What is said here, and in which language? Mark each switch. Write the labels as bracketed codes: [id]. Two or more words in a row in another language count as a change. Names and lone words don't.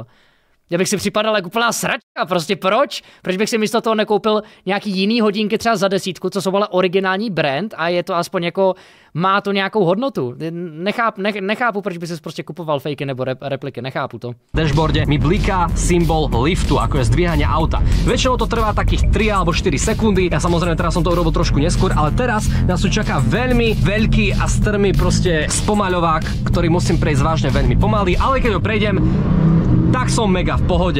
[cs] Já bych si připadal jako úplná sračka, prostě proč? Proč bych si místo toho nekoupil nějaký jiný hodinky třeba za 10, co jsou ale originální brand a je to aspoň jako, má to nějakou hodnotu. Nechápu, proč by si prostě kupoval fakey nebo repliky, nechápu to. [sk] V dashboarde mi bliká symbol liftu, ako je zdvíhanie auta. Väčšinou to trvá takých 3 alebo 4 sekundy. Ja samozrejme teraz som to urobil trošku neskôr, ale teraz nás tu čaká veľmi veľký a strmý proste spomaľovák, ktorý musím prejsť vážne veľmi pomaly, ale keď ho prejdem, tak som mega v pohode.